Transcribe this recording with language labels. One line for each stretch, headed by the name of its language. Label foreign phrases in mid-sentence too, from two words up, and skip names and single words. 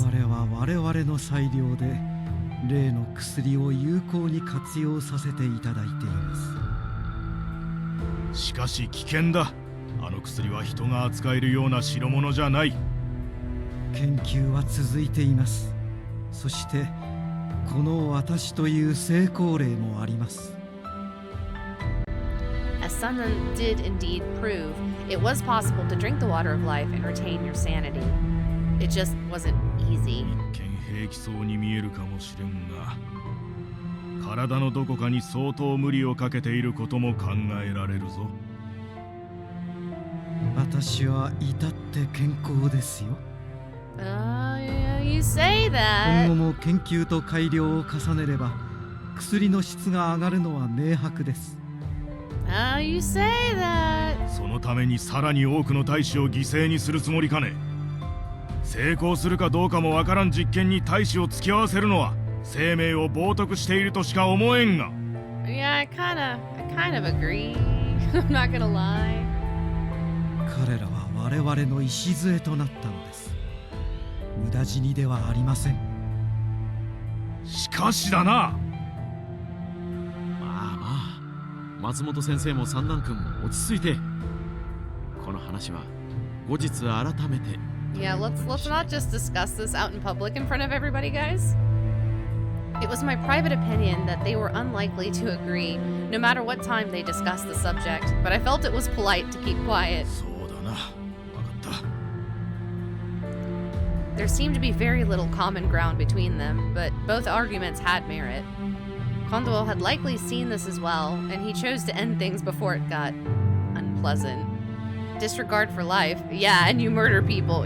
Japanese: 々は我々の裁量で例の薬を有効に活用させていただいています。しかし危険だ。あの薬は人が扱えるような代物じゃない。研究は続いています。そしてこの私という成功例もあります。
English: As Sunnan did indeed prove, it was possible to drink the water of life and retain your sanity. It just wasn't easy.
Japanese: 一見平気そうに見えるかもしれんが、体のどこかに相当無理をかけていることも考えられるぞ。私は至って健康ですよ。
English: Yeah, you say
Japanese: 今
English: that.
Japanese: 後も研究と改良を重ねれば薬の質が上がるのは明白です。
English: You say that.
Japanese: そのためにさらに多くの大使を犠牲にするつもりかね。成功するかどうかもわからん実験に大使を付き合わせるのは生命を冒涜しているとしか思えんが。
English: Yeah, I kind of agree. I'm not gonna lie.
Japanese: 彼らは我々の礎となったのです。無駄死にではありません。しかしだな。まあまあ、松本先生も三男君も落ち着いて。この話は後日改めて。
English: Yeah, let's not just discuss this out in public in front of everybody, guys. It was my private opinion that they were unlikely to agree, no matter what time they discussed the subject, but I felt it was polite to keep quiet.
Japanese: そうだな。わかった。
English: There seemed to be very little common ground between them, but both arguments had merit. Kondo had likely seen this as well, and he chose to end things before it got unpleasant. Disregard for life. Yeah, and you murder people.